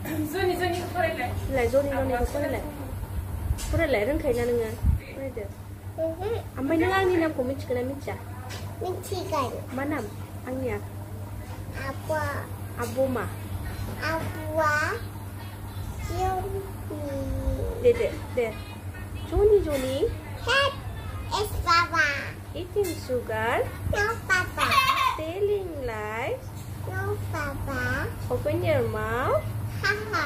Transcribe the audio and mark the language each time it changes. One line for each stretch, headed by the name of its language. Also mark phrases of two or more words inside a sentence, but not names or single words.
Bodo: जनिखौ फरायलाय रोंखायोना नोङो फरायदो ओमफ्राय नों आंनि नामखौ मिथिगोन ना मिथिया मा नाम आंनिया आब'मा दे जनि
English: It's Papa. Eating sugar. No, Papa. Telling lies. No, Papa. Open your mouth. Haha.